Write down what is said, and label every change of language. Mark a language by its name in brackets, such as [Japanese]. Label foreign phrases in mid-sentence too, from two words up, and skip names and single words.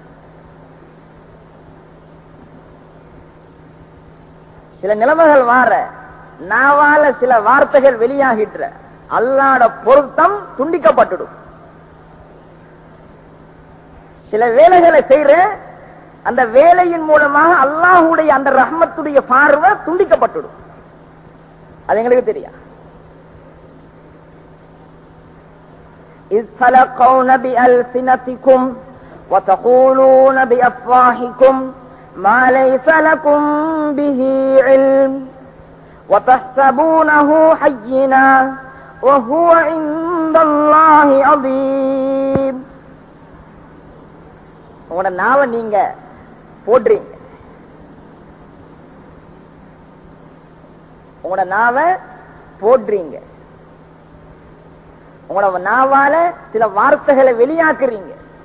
[Tamil] சில நிலைமைகள் வார நாவால சில வார்த்தைகள் வெளியாகின்ற அல்லாஹ்வுடைய பொருத்தம் துண்டிக்கப்பட்டுடும். சில வேலைகளை செய்யற அந்த வேலையின் மூலமாக அல்லாஹ்வுடைய அந்த ரஹ்மத்துடைய பார்வை துண்டிக்கப்பட்டுடும். அது எங்களுக்கு தெரியும். [Arabic] إذ تلقون بألسنتكم وتقولون بأفواهكم ما ليس لكم به علم وتحسبونه هينا وهو عند الله عظيم. [Tamil] உங்களோட நாவை நீங்க போடுறீங்க, உங்களோட நாவை போடுறீங்க, உங்களோட நாவால சில வார்த்தைகளை வெளியாக்குறீங்க.